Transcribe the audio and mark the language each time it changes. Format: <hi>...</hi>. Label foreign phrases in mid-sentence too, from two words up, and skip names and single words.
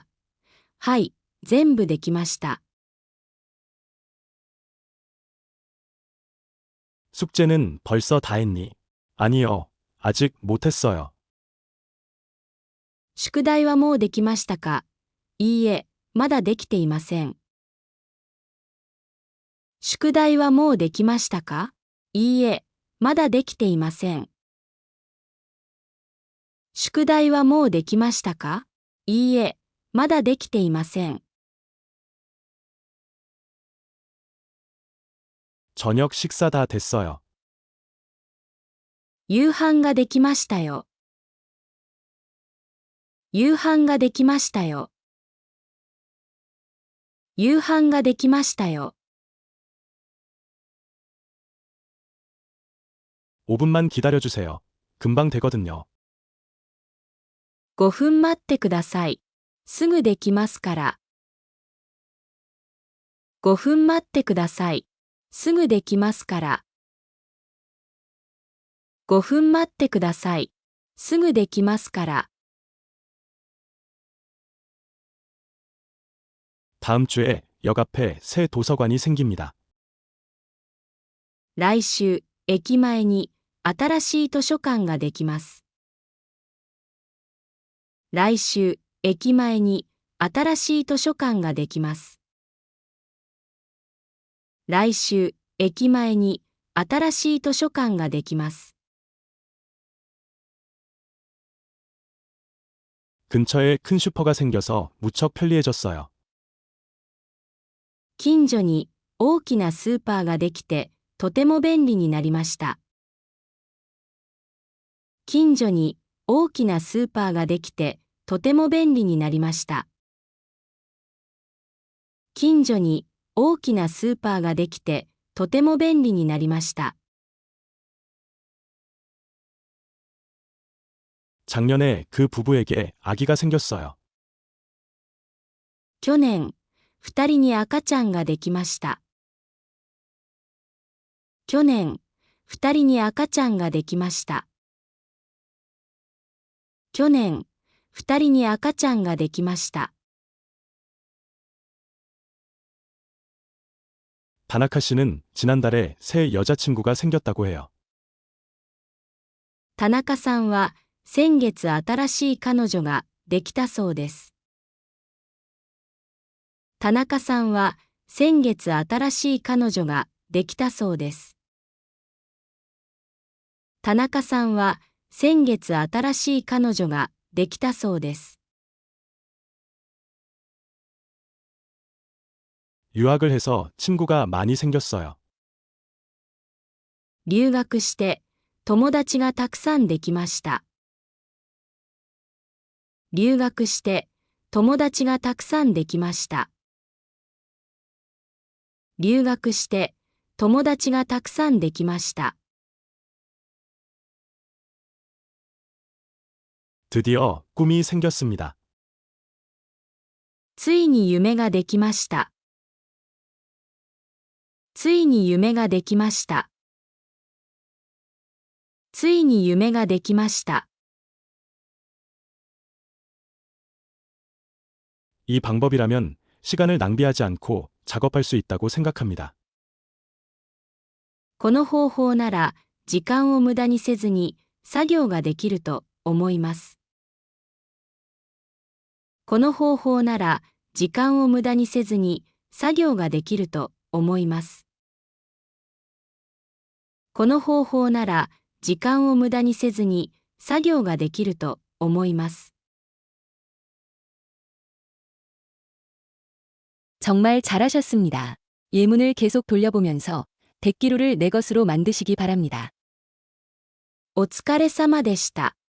<ja>はい、全部できました。</ja> <ko>숙제는 벌써 다 했니? 아니요, 아직 못했어요.</ko> <ja>宿題はもうできましたか？いいえ、まだできていません。宿題はもうできましたか？いいえ、まだできていません。宿題はもうできましたか？いいえ、まだできていません。</ja> <ko>저녁 식사 다 됐어요.</ko> <ja>夕飯ができましたよ。夕飯ができましたよ。夕飯ができましたよ。</ja> <ko>5분만 기다려주세요. 금방 되거든요.</ko> <ja>5 分待ってください。すぐできますから。5分待ってください。すぐできますから。5分待ってください。すぐできますから。</ja> <ko>다음 주에 역 앞에 새 도서관이 생깁니다.</ko> <ja>来週、駅前に新しい図書館ができます。来週、駅前に新しい図書館ができます。来週、駅前に新しい図書館ができます。</ja> <ko>근처에 큰 슈퍼가 생겨서 무척 편리해졌어요.</ko> <ja>近所に大きなスーパーができてとても便利になりました。近所に大きなスーパーができてとても便利になりました。近所に大きなスーパーができてとても便利になりました。</ja> <ko>작년에 그 부부에게 아기가 생겼어요.</ko> <ja>去年、2人に赤ちゃんができました。去年、2人に赤ちゃんができました。去年、2人に赤ちゃんができました。</ja> <ko>다나카 씨는 지난달에 새 여자친구가 생겼다고 해요.</ko> <ja>田中さんは先月新しい彼女ができたそうです。田中さんは先月新しい彼女ができたそうです。田中さんは先月新しい彼女ができたそうです。</ja> <ko>유학을 해서 친구가 많이 생겼어요.</ko> <ja>留学して友達がたくさんできました。留学して友達がたくさんできました。留学して友達がたくさんできました。</ja> <ko>드디어 꿈이 생겼습니다.</ko> <ja>ついに夢ができました。ついに夢ができました。ついに夢ができました。</ja> <ko>이 방법이라면 시간을 낭비하지 않고 작업할 수 있다고 생각합니다.</ko> <ja>この方法なら時間を無駄にせずに作業ができると思います。この方法なら時間を無駄にせずに作業ができると思います。この方法なら時間を無駄にせずに作業ができると思います。</ja> <ko>정말 잘하셨습니다. 예문을 계속 돌려보면서 대기로를 내 것으로 만드시기 바랍니다.</ko> <ja>お疲れ様でした。</ja>